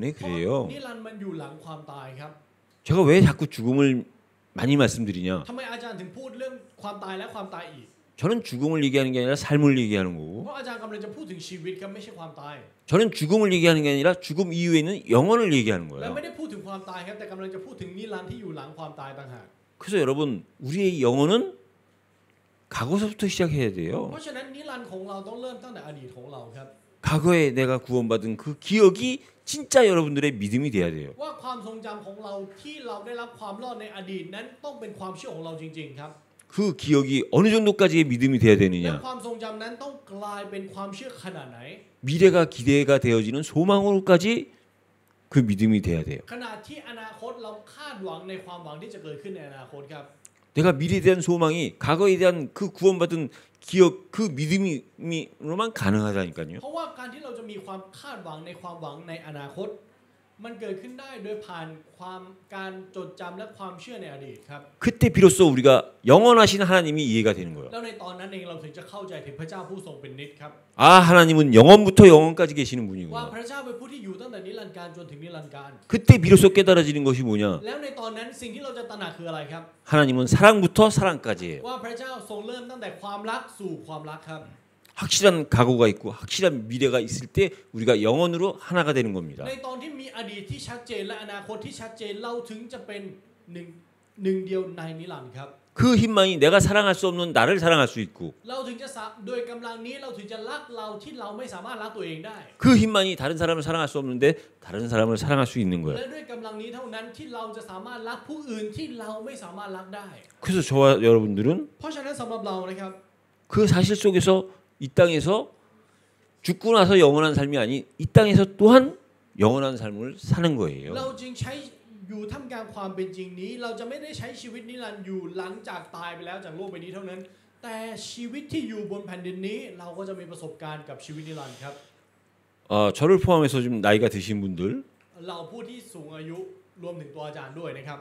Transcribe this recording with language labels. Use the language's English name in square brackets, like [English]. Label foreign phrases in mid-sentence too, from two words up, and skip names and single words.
[Thai] เพราะ [Korean] 그래요. [Thai] นิรันดร์มันอยู่หลังความตายครับ [Korean] 제가 왜 자꾸 죽음을 많이 말씀드리냐? [Thai] ทำไมอาจารย์ถึงพูดเรื่องความตายและความตายอีก [Korean] 저는 죽음을 얘기하는 게 아니라 삶을 얘기하는 [Thai] เพ [Korean] 거고 [Thai] ราะอาจารย์กำลังจะพูดถึงชีวิตครับไม่ใช่ความตาย [Korean] 저는 죽음을 얘기하는 게 아니라 죽음 이후에 있는 영혼을 얘기하는 [Thai] และ [Korean] 거예요. [Thai] ไม่ได้พูดถึงความตายครับแต่กำลังจะพูดถึงนิรันดร์ที่อยู่หลังความตายต่างหาก [Korean] 그래서 여러분 우리의 영혼은 과거서부터 시작해야 [Thai] เพ [Korean] 돼요. [Thai] ราะฉะนั้นนิรันดร์ของเราต้องเริ่มตั้งแต่อดีตของเราครับ [Korean] 과거에 내가 구원받은 그 기억이 진짜 여러분들의 믿음이 돼야 돼요. [Thai] ว่าความทรงจำของเราที่เราได้รับความรอดในอดีตนั้นต้องเป็นความเชื่อของเราจริงๆครับ [Korean] 그 기억이 어느 정도까지의 믿음이 돼야 [Thai] และ [Korean] 되느냐? [Thai] ความทรงจำนั้นต้องกลายเป็นความเชื่อขนาดไหน [Korean] 미래가 기대가 되어지는 소망으로까지 그 믿음이 돼야 돼요. [Thai] ขนาดที่อนาคตเราคาดหวังในความหวังที่จะเกิดขึ้นในอนาคตครับ [Korean] 내가 미래에 대한 소망이 과거에 대한 그 구원받은 기억 그 믿음이로만 가능하다니까요. [Thai] เพราะว่าการที่เราจะมีความคาดหวังในความหวังในอนาคตมันเกิดขึ้นได้โดยผ่านความการจดจำและความเชื่อในอดีตครับ [Korean] 그때 비로소 우리가 영원하신 하나님이 이해가 되는 거예요. [Thai] แล้วในตอนนั้นเองเราถึงจะเข้าใจถึงพระเจ้าผู้ทรงเป็นนิจครับ [Korean] 아, 하나님은 영원부터 영원까지 계시는 [Thai] ว่า [Korean] 분이구나. [Thai] พระเจ้าเป็นผู้ที่อยู่ตั้งแต่นิรันดร์การจนถึงนิรันดร์การ [Korean] 그때 비로소 깨달아지는 것이 뭐냐? [Thai] แล้วในตอนนั้นสิ่งที่เราจะตระหนักคืออะไรครับ [Korean] 하나님은 사랑부터 사랑까지예요. [Thai] ว่าพระเจ้าทรงเริ่มตั้งแต่ความรักสู่ความรักครับ [Korean] 확실한 각오가 있고 확실한 미래가 있을 때 우리가 영원으로 하나가 되는 겁니다. [Thai] ในตอนที่มีอดีตที่ชัดเจนและอนาคตที่ชัดเจนเราถึงจะเป็นหนึ่งเดียวในนิรันดร์ครับ [Korean] 그 힘만이 내가 사랑할 수 없는 나를 사랑할 수 있고 [Thai] เราถึงจะโดยกำลังนี้เราถึงจะรักเราที่เราไม่สามารถรักตัวเองได้ [Korean] 그 힘만이 다른 사람을 사랑할 수 없는데 다른 사람을 사랑할 수 있는 거예요. [Thai] และด้วยกำลังนี้เท่านั้นที่เราจะสามารถรักผู้อื่นที่เราไม่สามารถรักได้ [Korean] 그래서 저와 여러분들은 [Thai] เพราะฉะนั้นสำหรับเรานะครับ [Korean] 그 사실 속에서 이 땅에서 죽고 나서 영원한 삶이 아닌 이 땅에서 또한 영원한 삶을 사는 거예요. [Thai] เราจึงใช้อยู่ท่ามกลางความเป็นจริงนี้เราจะไม่ได้ใช้ชีวิตนิรันดร์อยู่หลังจากตายไปแล้วจากโลกใบนี้เท่านั้นแต่ชีวิตที่อยู่บนแผ่นดินนี้เราก็จะมีประสบการณ์กับชีวิตนิรันดร์ครับ [Korean] 저를 포함해서 좀 나이가 드신 분들 [Thai] เราผู้ที่สูงอายุรวมถึงตัวอาจารย์ด้วยนะครับ